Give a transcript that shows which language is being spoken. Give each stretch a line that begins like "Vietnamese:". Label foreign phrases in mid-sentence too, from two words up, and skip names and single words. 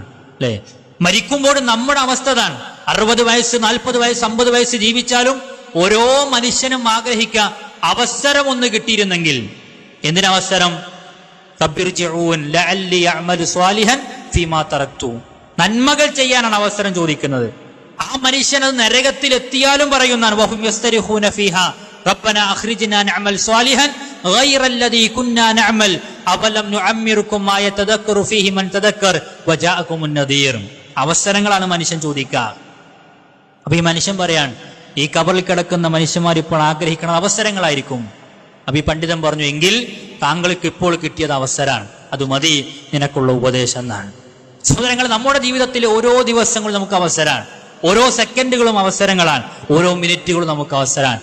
Malayalam: അല്ലെ, മരിക്കുമ്പോഴും നമ്മുടെ അവസ്ഥ താൻ 60 വയസ്സ് 40 വയസ്സ് 50 വയസ്സ് ജീവിച്ചാലും ഓരോ മനുഷ്യനും ആഗ്രഹിക്കുക അവസരം ഒന്ന് കിട്ടിയിരുന്നെങ്കിൽ. എന്തിനവസരം? നന്മകൾ ചെയ്യാനാണ് അവസരം ചോദിക്കുന്നത്. ആ മനുഷ്യൻ അത് നരകത്തിൽ എത്തിയാലും പറയുന്നതാണ്,
Arabic: ربنا أخرجنا نعمل صالحا غير الذي كنا نعمل أفلم نعمركم ما يتذكر فيه من تذكر وجاءكم النذير.
Malayalam: അവസരങ്ങളാണ് മനുഷ്യൻ ചോദിക്കുക. അപ്പൊ ഈ മനുഷ്യൻ പറയാൻ, ഈ ഖബറിൽ കിടക്കുന്ന മനുഷ്യന്മാർ ഇപ്പോൾ ആഗ്രഹിക്കുന്ന അവസരങ്ങളായിരിക്കും. അപ്പൊ ഈ പണ്ഡിതൻ പറഞ്ഞു, എങ്കിൽ താങ്കൾക്ക് ഇപ്പോൾ കിട്ടിയത് അവസരമാണ്, അത് മതി നിനക്കുള്ള ഉപദേശം എന്നാണ്. സഹോദരങ്ങൾ, നമ്മുടെ ജീവിതത്തിലെ ഓരോ ദിവസങ്ങളും നമുക്ക് അവസരമാണ്, ഓരോ സെക്കൻഡുകളും അവസരങ്ങളാണ്, ഓരോ മിനിറ്റുകളും നമുക്ക് അവസരമാണ്.